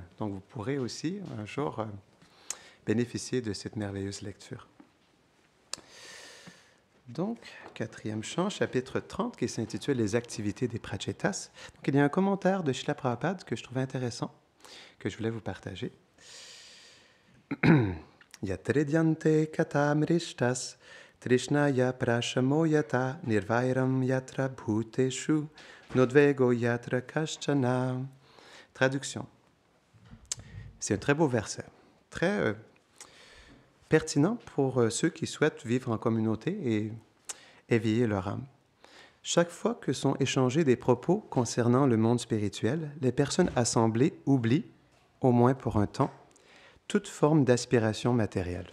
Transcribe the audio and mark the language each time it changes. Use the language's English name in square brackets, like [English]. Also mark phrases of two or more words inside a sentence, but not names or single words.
[French] Donc vous pourrez aussi un jour bénéficier de cette merveilleuse lecture. Donc, 4e chant, chapitre 30, qui s'intitule « Les activités des prachetas ». Donc, il y a un commentaire de Srila Prabhupada que je trouvais intéressant, que je voulais vous partager. « [Sanskrit] यत्रेड्यन्ते कथा मृष्टास् तृष्णायाः प्रशमो यतः निर्वैरं यत्र भूतेषु नोद्वेगो यत्र कश्चन ». [French] Traduction. C'est un très beau verset, très pertinent pour ceux qui souhaitent vivre en communauté et éveiller leur âme. Chaque fois que sont échangés des propos concernant le monde spirituel, les personnes assemblées oublient, au moins pour un temps, toute forme d'aspiration matérielle.